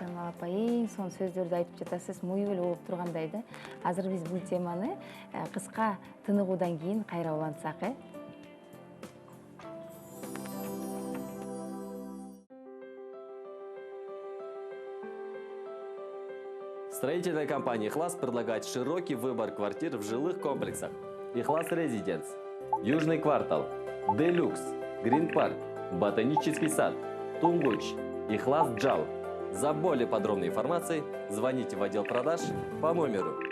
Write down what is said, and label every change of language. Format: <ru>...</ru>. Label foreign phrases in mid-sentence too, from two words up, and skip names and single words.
<ky>Жамал апа, эң сонун сөздөрдү айтып жатасыз, муюп эле болуп тургандай да. Азыр биз бул теманы кыска тыныгуудан кийин кайра улантсак,</ky> <ru>Строительная компания «Ихлас» предлагает широкий выбор квартир в жилых комплексах. «Ихлас Резиденс», Южный квартал, Делюкс, Грин Парк, Ботанический сад, Тунгуч, «Ихлас Джал». За более подробной информацией звоните в отдел продаж по номеру.</ru>